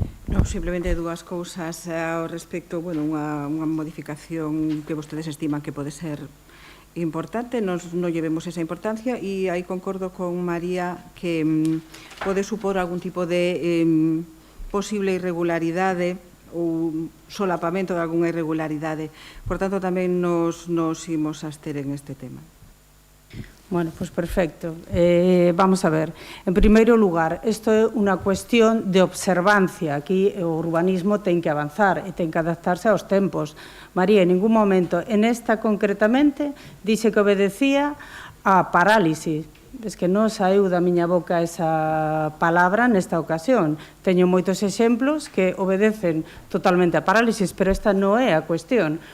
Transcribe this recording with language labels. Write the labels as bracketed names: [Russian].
[Galician] Non, simplemente dúas cousas ao respecto, bueno, unha modificación que vostedes estiman que pode ser importante, non llevemos esa importancia, e aí concordo con María que pode supor algún tipo de posible irregularidade ou solapamento de algunha irregularidade. Por tanto, tamén nos imos abster en este tema. [Spanish] Bueno, pues perfecto. Vamos a ver. [Galician] En primeiro lugar, isto é unha cuestión de observancia. Aquí o urbanismo ten que avanzar e ten que adaptarse aos tempos. María, en ningún momento, en esta concretamente, dixe que obedecía a parálisis. Es que non saiu da miña boca esa palabra nesta ocasión. Teño moitos exemplos que obedecen totalmente a parálisis, pero esta non é a cuestión.